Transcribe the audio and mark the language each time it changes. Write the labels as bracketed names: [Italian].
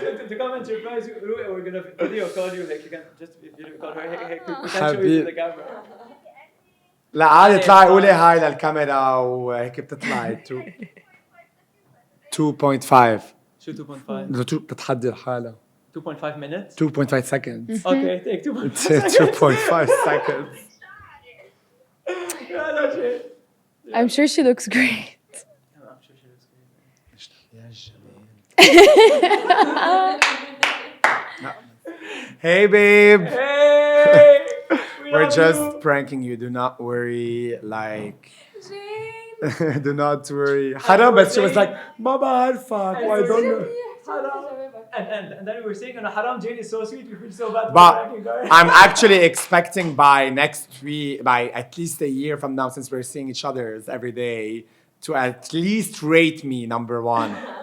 [English] To come and surprise you, we're gonna video call you. Like you can just video call her. Hey, we can show you to the camera. [Arabic] لا عادي اطلعي قولي هاي للكاميرا وهيك بتطلعي 2.5. [English] Shoot 2.5. [Arabic] بتتحدي لحالها. [English] 2.5 minutes. 2.5 seconds. Okay, take 2.5. 2.5 seconds. Yeah, that's it. I'm sure she looks great. I'm sure she looks great. Hey babe. Hey! We're just pranking you. Do not worry. Like, do not worry. [Arabic] حرام بس [English] she was like [Arabic] ما بعرفك. [English] I don't know. And then we were saying, Haram Jane is so sweet, we feel so bad for But pranking her. I'm actually expecting by next week, by at least a year from now, since we're seeing each other every day, to at least rate me number 1.